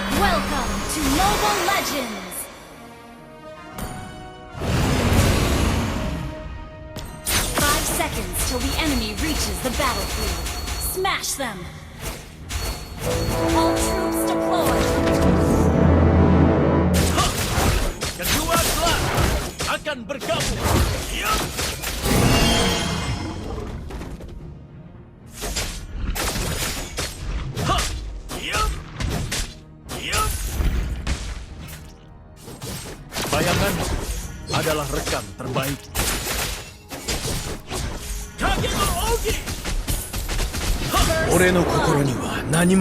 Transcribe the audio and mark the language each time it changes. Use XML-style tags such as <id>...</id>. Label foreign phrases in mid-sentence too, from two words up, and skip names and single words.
<en>Welcome to Mobile Legends! 5 seconds till the enemy reaches the battlefield. Smash them! All troops deployed!</en> <id>Kedua klan akan bergabung.</id> <en>Yup. Yup. Yup.</en> <id>Bayangan adalah rekan terbaik.</id> <ja>影の奥義. 俺の心には何も</ja>